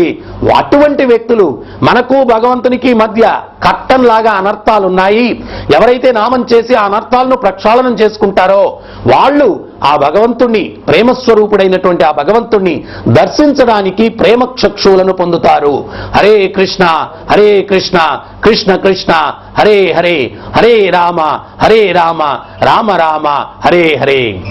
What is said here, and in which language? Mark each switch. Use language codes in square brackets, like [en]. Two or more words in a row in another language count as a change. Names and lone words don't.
[te] అటువంటి వ్యక్తులు, మనకు భగవంతునికి మధ్య కట్టంలాగా అనర్థాలున్నాయి, ఎవరైతే నామం చేసి ఆ అనర్థాలను ప్రక్షాళనం చేసుకుంటారో వాళ్ళు ఆ భగవంతుణ్ణి, ప్రేమస్వరూపుడైనటువంటి ఆ భగవంతుణ్ణి దర్శించడానికి ప్రేమ చక్షువులను పొందుతారు. [sa] हरे कृष्ण हरे कृष्ण कृष्ण कृष्ण हरे हरे, हरे राम राम राम हरे हरे.